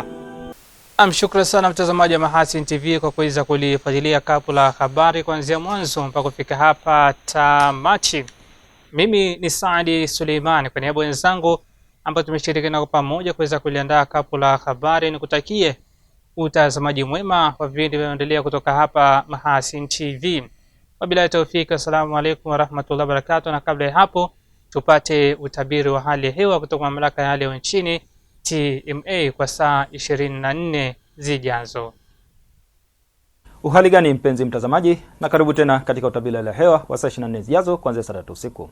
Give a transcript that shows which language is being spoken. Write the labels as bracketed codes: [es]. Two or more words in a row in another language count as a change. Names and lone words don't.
[sw] Shukrani sana mtazamaji wa Mahasin TV kwa kuweza kulifuatilia kapu la habari kuanzia mwanzo mpaka kufika hapa tamati. Mimi ni Saadi Suleiman, kwa niaba ya wenzangu ambao tumeshirikiana kwa pamoja kuweza kuliandaa kapu la habari, nikutakie utazamaji mwema wa vipindi vinavyoendelea kutoka hapa Mahasin TV. [ar] وبالله التوفيق, السلام عليكم ورحمة الله وبركاته. [sw] Na kabla ya hapo tupate utabiri wa hali ya hewa kutoka mamlaka ya hali ya nchini TMA kwa saa 24 zijazo. Uhali gani mpenzi mtazamaji, na karibu tena katika utabiri wa hali ya hewa wa saa 24 zijazo kuanzia saa 3 usiku.